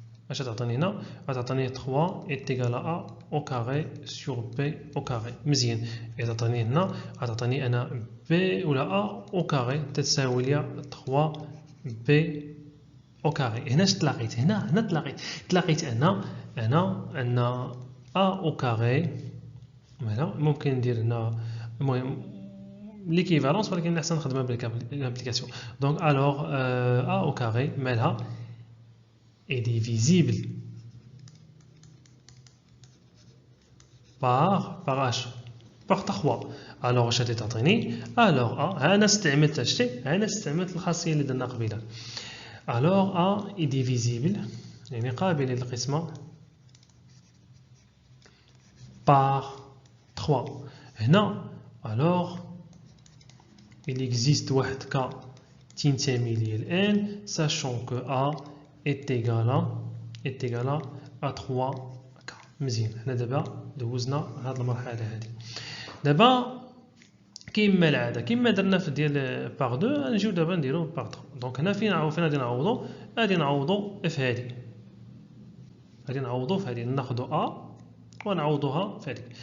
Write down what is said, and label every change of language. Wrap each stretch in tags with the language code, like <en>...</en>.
<ar>اش تعطيني هنا؟ غتعطيني</ar> <fr>3 est égale à A au carré sur B au carré.</fr> <ar>مزيان. إذا تعطيني هنا غتعطيني أنا B ولا</ar> <fr>A au carré</fr> <ar>تساوي ليا 3</ar> <fr>B au carré.</fr> <ar>هنا تلاقيت تلاقيت أنا أن</ar> <fr>A au carré.</fr> <ar>ممكن ندير هنا المهم l'équivalence، ولكن الأحسن نخدمها بالابليكاسيون.</ar> <fr>donc alors A au carré</fr> <ar>مالها</ar> <fr>est divisible par H par 3.</fr> <ar>alors اش غادي تعطيني؟</ar> <fr>alors A</fr> <ar>انا استعملت الخاصيه اللي درنا قبيله.</ar> <fr>alors A est divisible</fr> <ar>يعني قابل للقسمه</ar> <fr>par 3.</fr> <ar>هنا</ar> <fr>alors il existe</fr> <ar>واحد</ar> <fr>cas</fr> <ar>تنتمي ليه</ar> <fr>n sachant que A est égal à 3 cas.</fr> <ar>مزيان حنا دابا دوزنا هاد المرحله هادي. دابا كيما العاده كيما درنا في ديال باغ 2 نجيو دابا نديرو باغ 3. دونك هنا فين غادي نعوضو في هادي، غادي نعوضو في هادي، ناخدو A ونعوضوها في هادي.</ar>